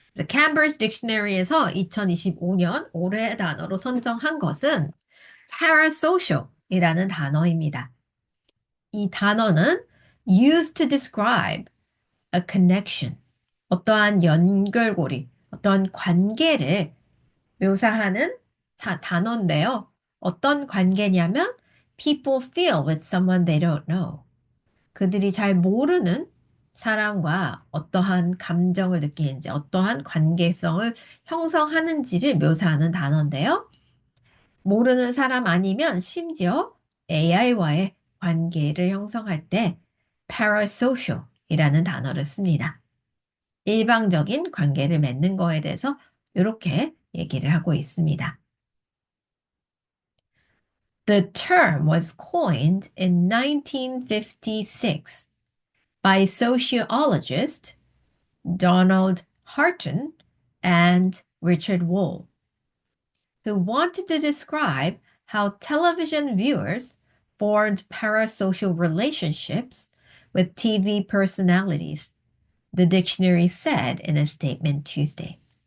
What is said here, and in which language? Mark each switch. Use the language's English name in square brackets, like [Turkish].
[Korean] Cambridge Dictionary에서 2025년 올해 단어로 선정한 것은 parasocial이라는 단어입니다. 이 단어는 [English] used to describe a connection, [Korean] 어떠한 연결고리, 어떤 관계를 묘사하는 단어인데요. 어떤 관계냐면 [English] people feel with someone they don't know. [Korean] 그들이 잘 모르는 사람과 어떠한 감정을 느끼는지, 어떠한 관계성을 형성하는지를 묘사하는 단어인데요. 모르는 사람 아니면 심지어 AI와의 관계를 형성할 때 parasocial이라는 단어를 씁니다. 일방적인 관계를 맺는 거에 대해서 이렇게 얘기를 하고 있습니다. [English] The term was coined in 1956 by sociologist Donald Harton and Richard Wohl, who wanted to describe how television viewers formed parasocial relationships with TV personalities, the dictionary said in a statement Tuesday.